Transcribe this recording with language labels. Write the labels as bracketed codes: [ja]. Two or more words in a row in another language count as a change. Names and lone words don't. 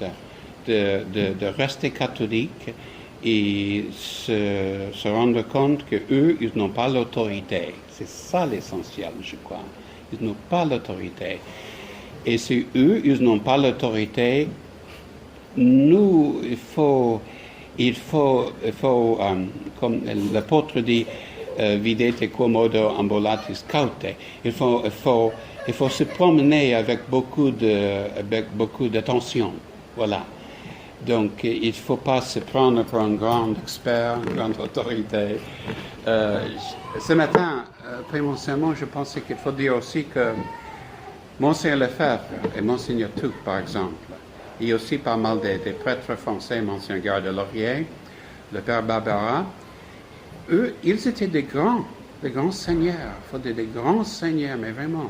[fr] De rester catholique et se rendre compte qu'eux, ils n'ont pas l'autorité. C'est ça l'essentiel, je crois. Ils n'ont pas l'autorité. Et si eux, ils n'ont pas l'autorité, nous, il faut comme l'apôtre dit, [la] videte quomodo ambulatis caute. [fr] Il faut se promener avec beaucoup d'attention. Voilà. Donc, il ne faut pas se prendre pour un grand expert, une grande autorité. Ce matin, après mon sermon, je pensais qu'il faut dire aussi que Monseigneur Lefebvre et Monseigneur Touc, par exemple, et aussi pas mal des prêtres français, Monseigneur Gare-de-Laurier, le Père Barbara, eux, ils étaient des grands seigneurs, des grands seigneurs, mais vraiment.